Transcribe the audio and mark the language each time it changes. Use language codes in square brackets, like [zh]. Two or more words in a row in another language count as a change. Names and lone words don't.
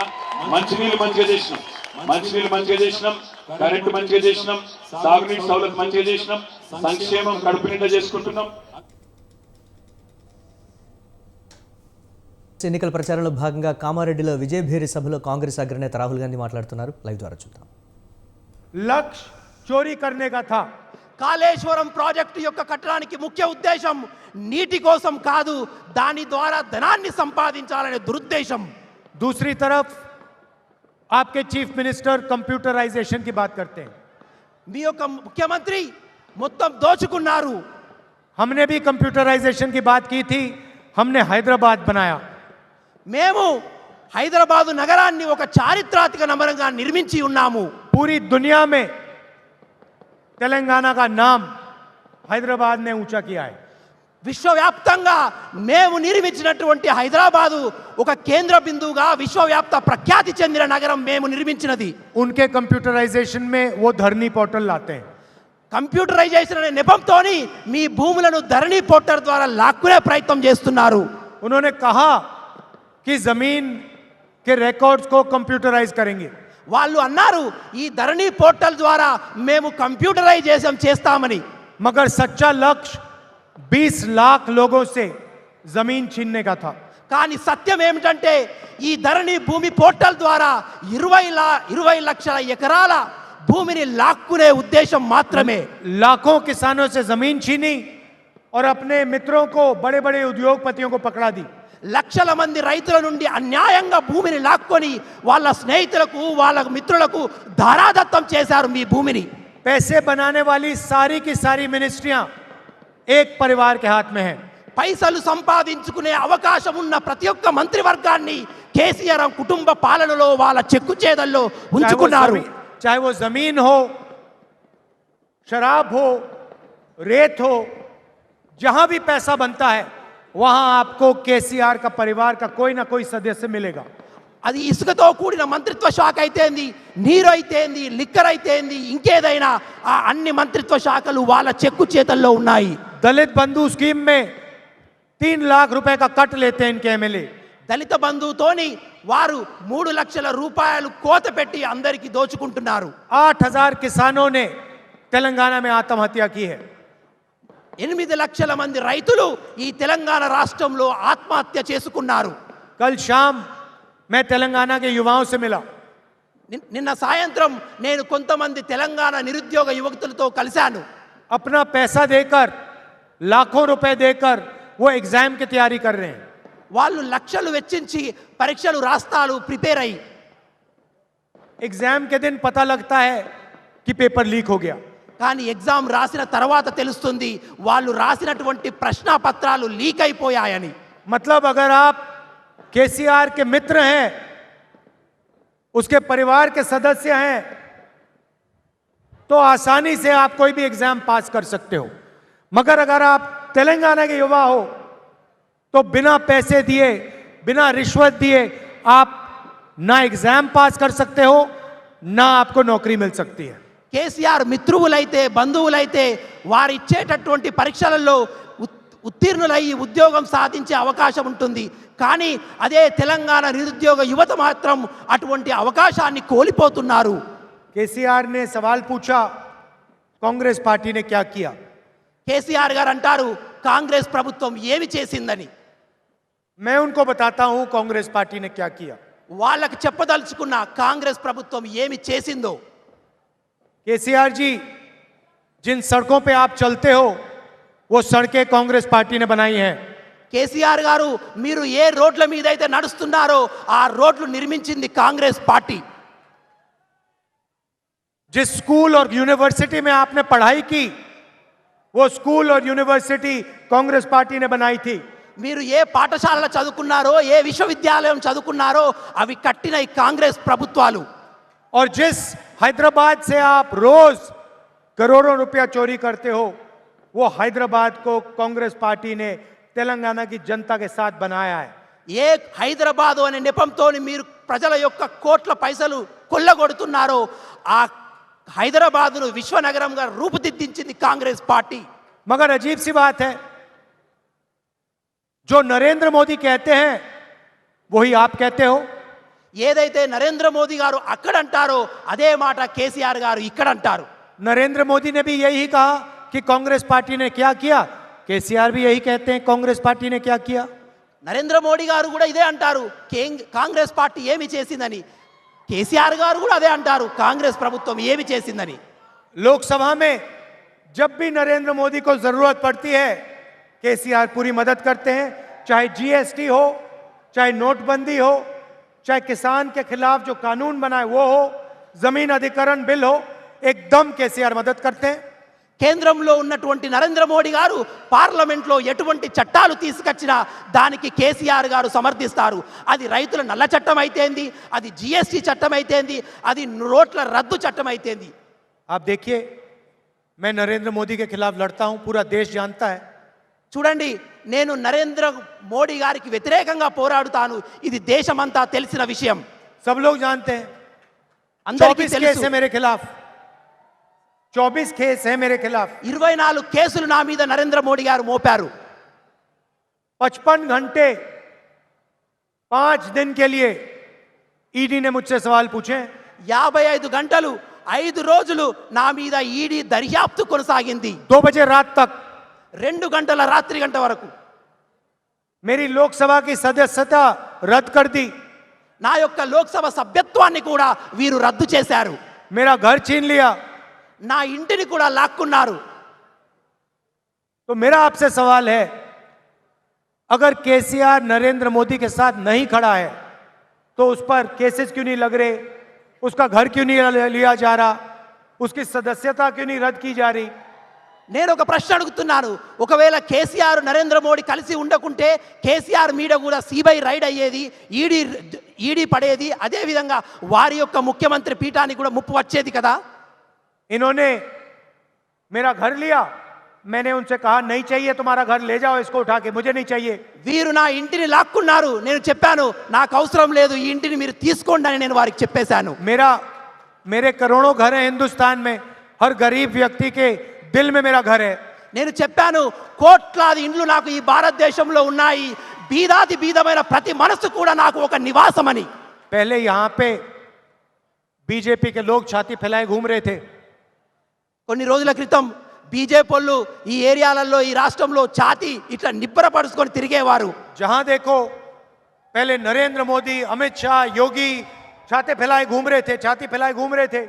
[te] మంచినీళ్ళు మంచిగా చేసినాం, కరెంటు మంచిగా చేసినాం, సాగునీటి సౌలభ్యం మంచిగా చేసినాం, సంక్షేమం కడుపు నిండా చేసుకుంటున్నాం. ఎన్నికల ప్రచారంలో భాగంగా కామారెడ్డిలో విజయభేరి సభలో కాంగ్రెస్ అగ్రనేత రాహుల్ గాంధీ మాట్లాడుతున్నారు. లైవ్ ద్వారా చూద్దాం. [hi] लक्ष्य चोरी करने का था, [te] కాళేశ్వరం ప్రాజెక్టు యొక్క కట్టడానికి ముఖ్య ఉద్దేశం నీటి కోసం కాదు, దాని ద్వారా ధనాన్ని సంపాదించాలనే దురుద్దేశం. [hi] दूसरी तरफ आपके [en] chief minister [hi] कंप्यूटराइजेशन की बात करते हैं. [te] మీ యొక్క ముఖ్యమంత్రి మొత్తం దోచుకున్నారు. [hi] हमने भी कंप्यूटराइजेशन की बात की थी. हमने हैदराबाद बनाया. [te] మేము హైదరాబాదు నగరాన్ని ఒక చారిత్రాత్మక నగరంగా నిర్మించి ఉన్నాము. [hi] पूरी दुनिया में तेलंगाना का नाम हैदराबाद ने ऊंचा किया है. [te] విశ్వవ్యాప్తంగా మేము నిర్మించినటువంటి హైదరాబాదు ఒక కేంద్ర బిందువుగా విశ్వవ్యాప్త ప్రఖ్యాతి చెందిన నగరం మేము నిర్మించినది. [hi] उनके कंप्यूटराइजेशन में वो धरनी पोर्टल लाते हैं. [te] కంప్యూటరైజేషన్ అనే నెపంతోని మీ భూములను ధరణి పోర్టల్ ద్వారా లాక్కునే ప్రయత్నం చేస్తున్నారు. [hi] उन्होंने कहा कि जमीन के रिकॉर्ड्स को कंप्यूटराइज करेंगे. [te] వాళ్ళు అన్నారు ఈ ధరణి పోర్టల్ ద్వారా మేము కంప్యూటరైజేషన్ చేస్తామని. [hi] मगर सच्चा लक्ष्य 20 लाख लोगों से जमीन छीनने का था. [te] కానీ సత్యం ఏమిటంటే ఈ ధరణి భూమి పోర్టల్ ద్వారా 20 లక్షల ఎకరాల భూమిని లాక్కునే ఉద్దేశం మాత్రమే. [hi] लाखों किसानों से जमीन छीनी और अपने मित्रों को, बड़े बड़े उद्योगपतियों को पकड़ा दी. [te] లక్షల మంది రైతుల నుండి అన్యాయంగా భూమిని లాక్కొని వాళ్ళ స్నేహితులకు వాళ్ళ మిత్రులకు ధారాదత్తం చేశారు మీ భూమిని. [hi] पैसे बनाने वाली सारी की सारी मिनिस्ट्रियां एक परिवार के हाथ में है. [te] పైసలు సంపాదించుకునే అవకాశం ఉన్న ప్రతి ఒక్క మంత్రివర్గాన్ని కేసీఆర్ కుటుంబ పాలనలో వాళ్ళ చెక్కు చేదల్లో ఉంచుకున్నారు. [hi] चाहे वो जमीन हो, शराब हो, रेत हो, जहां भी पैसा बनता है वहां आपको केसीआर का परिवार का कोई ना कोई सदस्य मिलेगा. [te] అది ఇసుకతో కూడిన మంత్రిత్వ శాఖ అయితేంది, నీరు అయితేంది, లిక్కర్ అయితేంది, ఇంకేదైనా ఆ అన్ని మంత్రిత్వ శాఖలు వాళ్ళ చెక్కు చేతల్లో ఉన్నాయి. [hi] दलित बंधु स्कीम में 3 लाख रुपए का कट लेते हैं इनके एमएलए. [te] దళిత బంధువుతోని వారు 3 లక్షల రూపాయలు కోత పెట్టి అందరికీ దోచుకుంటున్నారు. [hi] 8,000 किसानों ने तेलंगाना में आत्महत्या की है. [te] 8 లక్షల మంది రైతులు ఈ తెలంగాణ రాష్ట్రంలో ఆత్మహత్య చేసుకున్నారు. [hi] कल शाम मैं तेलंगाना के युवाओं से मिला. [te] నిన్న సాయంత్రం నేను కొంతమంది తెలంగాణ నిరుద్యోగ యువకులతో కలిశాను. [hi] अपना पैसा देकर, लाखों रुपए देकर वो एग्जाम की तैयारी कर रहे हैं. [te] వాళ్ళు లక్షలు వెచ్చించి పరీక్షలు రాస్తారు, ప్రిపేర్ అయ్యి. [hi] एग्जाम के दिन पता लगता है कि [en] paper leak [hi] हो गया. [te] కానీ ఎగ్జామ్ రాసిన తర్వాత తెలుస్తుంది వాళ్ళు రాసినటువంటి ప్రశ్నపత్రాలు లీక్ అయిపోయాయని. [hi] मतलब अगर आप केसीआर के मित्र हैं, उसके परिवार के सदस्य हैं, तो आसानी से आप कोई भी [en] exam pass [hi] कर सकते हो. मगर अगर आप तेलंगाना के युवा हो तो बिना पैसे दिए, बिना रिश्वत दिए आप ना [en] exam pass [hi] कर सकते हो, ना आपको नौकरी मिल सकती है. [te] కేసీఆర్ మిత్రువులైతే బంధువులైతే వారు ఇచ్చేటటువంటి పరీక్షలలో ఉత్తీర్ణులయ్యి ఉద్యోగం సాధించే అవకాశం ఉంటుంది. కానీ అదే తెలంగాణ నిరుద్యోగ యువత మాత్రం అటువంటి అవకాశాన్ని కోల్పోతున్నారు. [hi] केसीआर ने सवाल पूछा, कांग्रेस पार्टी ने क्या किया. [te] కేసీఆర్ గారు అంటారు కాంగ్రెస్ ప్రభుత్వం ఏమి చేసిందని. [hi] मैं उनको बताता हूं कांग्रेस पार्टी ने क्या किया. [te] వాళ్ళకి చెప్పదలుచుకున్న కాంగ్రెస్ ప్రభుత్వం ఏమి చేసిందో. [hi] केसीआर जी, जिन सड़कों पे आप चलते हो वो सड़कें कांग्रेस पार्टी ने बनाई हैं. [te] కేసీఆర్ గారు మీరు ఏ రోడ్ల మీద అయితే నడుస్తున్నారో ఆ రోడ్లు నిర్మించింది కాంగ్రెస్ పార్టీ. [hi] जिस स्कूल और यूनिवर्सिटी में आपने पढ़ाई की वो स्कूल और यूनिवर्सिटी कांग्रेस पार्टी ने बनाई थी. [te] మీరు ఏ పాఠశాలలో చదువుకున్నారో, ఏ విశ్వవిద్యాలయం చదువుకున్నారో అవి కట్టిన ఈ కాంగ్రెస్ ప్రభుత్వాలు. [hi] और जिस हैदराबाद से आप रोज करोड़ों रुपया चोरी करते हो वो हैदराबाद को कांग्रेस पार्टी ने तेलंगाना की जनता के साथ बनाया है. [te] ఏ హైదరాబాదు అనే నెపంతో మీరు ప్రజల యొక్క కోట్ల పైసలు కొల్లగొడుతున్నారో ఆ హైదరాబాదును విశ్వనగరంగా రూపుదిద్దించింది కాంగ్రెస్ పార్టీ. [hi] मगर अजीब सी बात है, जो नरेंद्र मोदी कहते हैं वही आप कहते हो. [te] ఏదైతే నరేంద్ర మోదీ గారు అక్కడ అంటారో అదే మాట కేసీఆర్ గారు ఇక్కడ అంటారు. [hi] नरेंद्र मोदी ने भी यही कहा कि कांग्रेस पार्टी ने क्या किया. केसीआर भी यही कहते हैं कांग्रेस पार्टी ने क्या किया. [te] నరేంద్ర మోడీ గారు కూడా ఇదే అంటారు కాంగ్రెస్ పార్టీ ఏమి చేసిందని. కేసీఆర్ గారు కూడా అదే అంటారు కాంగ్రెస్ ప్రభుత్వం ఏమి చేసిందని. [hi] लोकसभा में जब भी नरेंद्र मोदी को जरूरत पड़ती है केसीआर पूरी मदद करते हैं, चाहे जीएसटी हो, चाहे नोटबंदी हो, चाहे किसान के खिलाफ जो कानून बनाए वो हो, जमीन अधिकरण बिल हो, एकदम केसीआर मदद करते हैं। [te] కేంద్రంలో ఉన్నటువంటి నరేంద్ర మోడీ గారు పార్లమెంట్లో ఎటువంటి చట్టాలు తీసుకొచ్చినా దానికి కేసీఆర్ గారు సమర్థిస్తారు. అది రైతుల నల్ల చట్టం అయితేంది, అది జీఎస్టీ చట్టం అయితేంది, అది నోట్ల రద్దు చట్టం అయితేంది. [hi] आप देखिए, मैं नरेंद्र मोदी के खिलाफ लड़ता हूं, पूरा देश जानता है। [te] చూడండి, నేను నరేంద్ర మోడీ గారికి వ్యతిరేకంగా పోరాడుతాను, ఇది దేశమంతా తెలిసిన విషయం. [hi] सब लोग जानते हैं। [te] అందరికీ [hi] 24 केस है [te] తెలుసు. [hi] मेरे खिलाफ, 24 केस है मेरे खिलाफ। [te] 24 కేసులు నా మీద నరేంద్ర మోడీ గారు మోపారు. [hi] 55 घंटे 5 दिन के लिए ईडी ने मुझसे सवाल पूछे। [te] 55 గంటలు 5 రోజులు నా మీద ఈడీ దర్యాప్తు కొనసాగింది. [hi] 2 बजे रात तक [te] 2 గంటల రాత్రి గంట వరకు [hi] मेरी लोकसभा की सदस्यता रद्द कर दी, [te] నా యొక్క లోక్సభ సభ్యత్వాన్ని కూడా వీరు రద్దు చేశారు. [hi] मेरा घर छीन लिया। [te] నా ఇంటిని కూడా లాక్కున్నారు. [hi] तो मेरा आपसे सवाल है, अगर केसीआर नरेंद्र मोदी के साथ नहीं खड़ा है तो उस पर केसेस क्यों नहीं लग रहे, उसका घर क्यों नहीं लिया जा रहा, उसकी सदस्यता क्यों नहीं रद्द की जा रही? [te] నేను ఒక ప్రశ్న అడుగుతున్నాను. ఒకవేళ కేసీఆర్ నరేంద్ర మోడీ కలిసి ఉండకుంటే కేసీఆర్ మీద కూడా సిబిఐ రైడ్ అయ్యేది, ఈడీ పడేది, అదే విధంగా వారి యొక్క ముఖ్యమంత్రి పీఠానికి కూడా ముప్పు వచ్చేది కదా. [hi] इन्होंने मेरा घर लिया, मैंने उनसे कहा नहीं चाहिए तुम्हारा घर, ले जाओ इसको उठा के, मुझे नहीं चाहिए। [te] వీరు నా ఇంటిని లాక్కున్నారు. నేను చెప్పాను నాకు అవసరం లేదు, ఈ ఇంటిని మీరు తీసుకోండి అని నేను వారికి చెప్పేశాను. [hi] मेरे करोड़ों घर हैं हिंदुस्तान में, हर गरीब व्यक्ति के दिल में मेरा घर है। [te] నేను చెప్పాను కోట్లాది ఇండ్లు నాకు ఈ భారతదేశంలో ఉన్నాయి, బీదాది బీదమైన ప్రతి మనసు కూడా నాకు ఒక నివాసమని. [hi] पहले यहाँ पे बीजेपी के लोग छाती फैलाए घूम रहे थे। [te] కొన్ని రోజుల క్రితం బీజేపీ వాళ్ళు ఈ ఏరియాలలో ఈ రాష్ట్రంలో ఛాతీ ఇట్లా నిబ్బరపరుచుకొని తిరిగేవారు. [hi] जहां देखो पहले नरेंद्र मोदी, अमित शाह, योगी छाती फैलाए घूम रहे थे, छाती फैलाए घूम रहे थे।